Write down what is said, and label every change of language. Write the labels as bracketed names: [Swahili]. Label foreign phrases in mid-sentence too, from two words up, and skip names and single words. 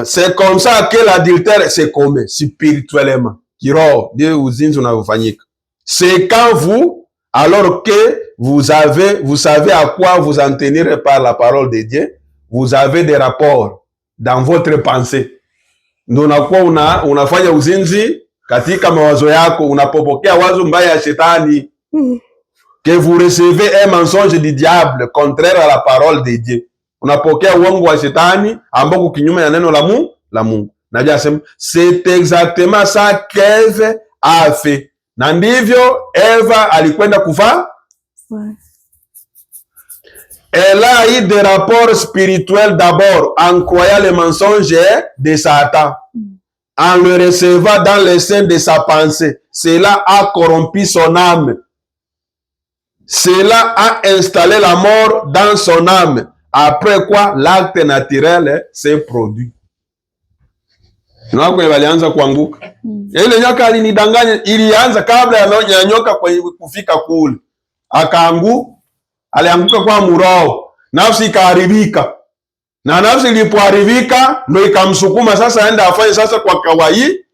[French] C'est comme ça que l'adultère se commet spirituellement. [Swahili] Kiroho ndio uzinzi unaofanyika. [French] C'est quand vous, alors que vous savez à quoi vous en tenir par la parole de Dieu, vous avez des rapports dans votre pensée. [Swahili] Ndio unakuwa unafanya uzinzi katika mawazo yako, unapopokea wazo mbaya ya shetani. [French] Que vous recevez un mensonge du diable contraire à la parole de Dieu. [Swahili] Unapokea uongo wa shetani ambao kinyume na neno la Mungu. Najua asema [French] c'est exactement ça qu'Ève a fait. [Swahili] Na ndivyo Eva alikwenda kufa. [French] Elle a eu des rapports spirituels d'abord en croyant les mensonges de Satan. En le recevant dans le sein de sa pensée. Cela a corrompu son âme. Cela a installé la mort dans son âme. Après quoi, l'acte naturel s'est produit. [Swahili] Kwenye walianza kuanguka. Ile nyoka alinidanganya, ilianza kabla ya nyoka kufika kule. Alianguka kwa murao. Nafsi ikaharibika. Na nafsi ilipoharibika ndio ikamsukuma sasa aende afanye sasa kwa kawaida.